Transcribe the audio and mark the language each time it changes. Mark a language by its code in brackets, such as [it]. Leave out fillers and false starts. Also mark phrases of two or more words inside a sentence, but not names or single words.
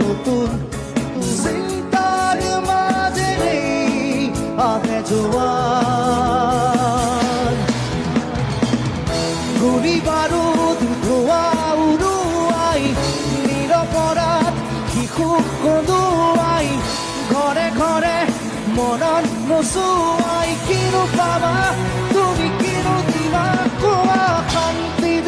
[bn] নতুন চিন্তার মাঝে [as] আহে জোয়ার গুলি বারুদ ধোঁয়া উড়ুৱাই নিৰপৰাধ শিশু কন্দুৱাই ঘৰে ঘৰে মনত নোচোৱাই কিনো পাবা তুমি কিনো দিবা কোৱা শান্তি